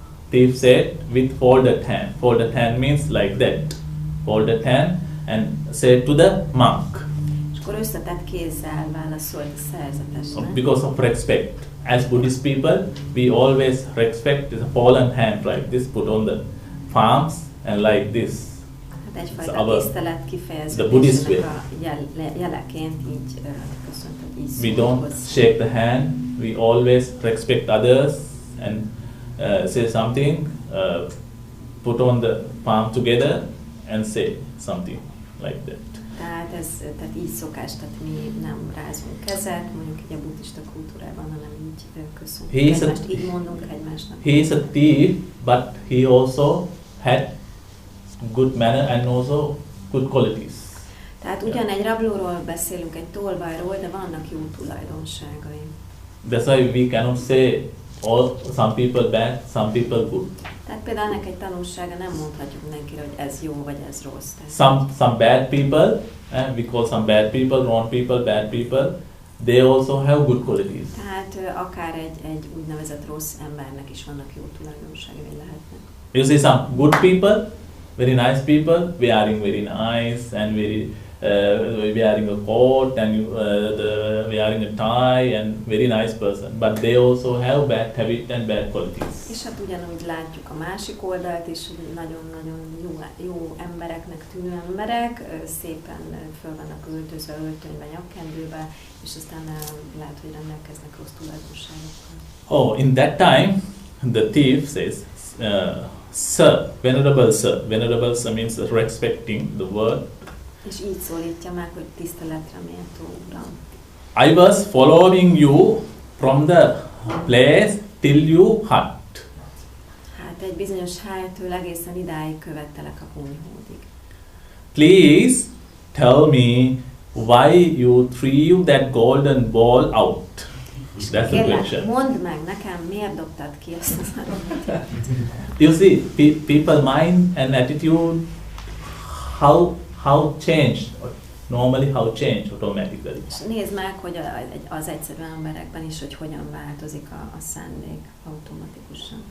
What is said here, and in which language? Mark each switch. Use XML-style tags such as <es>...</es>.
<en>Thief said, with folded hand. Folded hand means like that. Folded hand, and said to the monk.</en> <hu>És akkor összetett kézzel válaszolt a szerzetesnek.</hu> <en>Because of respect. As Buddhist people, we always respect the fallen hand, like this, put on the palms, and like this.</en> <hu>Hát egyfajta tisztelet kifejezésnek a jeleként így köszönt, hogy így</hu> <en>We don't shake the hand, we always respect others, and say something, put on the palm together, and say something like that.</en> <hu>Tehát így szokás, tehát mi nem rázunk kezet, mondjuk így a buddhista kultúrában, hanem így köszönjük egymást, így mondunk egymásnak.</hu> <en>He is a thief, but he also had good manner and also good qualities.</en> <hu>Tehát ugyan egy rablóról beszélünk, egy tolvajról, de vannak jó tulajdonságai.</hu> <en>That's why we cannot say some people bad, some people good.</en> <hu>Tehát például ennek egy tanulsága, nem mondhatjuk mindenkire, hogy ez jó vagy ez rossz.</hu> <en>Some bad people, and we call some bad people, wrong people, bad people, they also have good qualities.</en> <hu>Tehát akár egy úgynevezett rossz embernek is vannak jó tulajdonságai lehetnek.</hu> <en>You see some good people, very nice people, wearing very nice and very wearing a coat and wearing a tie and very nice person, but they also have bad habit and bad qualities.</en> <hu>És hát ugyanúgy látjuk a másik oldalt is, hogy nagyon-nagyon jó embereknek tűnő emberek, szépen föl vannak öltözve, öltönybe, nyakkendőbe, és aztán lehet, hogy rendelkeznek rossz tulajdonságokkal.</hu> <en>Oh, in that time, the thief says, Sir, Venerable Sir. Venerable Sir means respecting the word.</en> <hu>És így szólítja meg, hogy tiszteletre méltó Uram.</hu> <en>I was following you from the place till you hut.</en> <hu>Hát egy bizonyos helytől egészen idáig követtelek a kunyhódig.</hu> <en>Please tell me why you threw that golden ball out. That's the question.</en> <hu>Mondd meg nekem, miért dobtad ki ezt az aranyat?</hu> <en>You see, people mind and attitude, how changed, normally how changed automatically.</en> <hu>És nézd meg, hogy az egyszerű emberekben is, hogy hogyan változik a szándék automatikusan.</hu>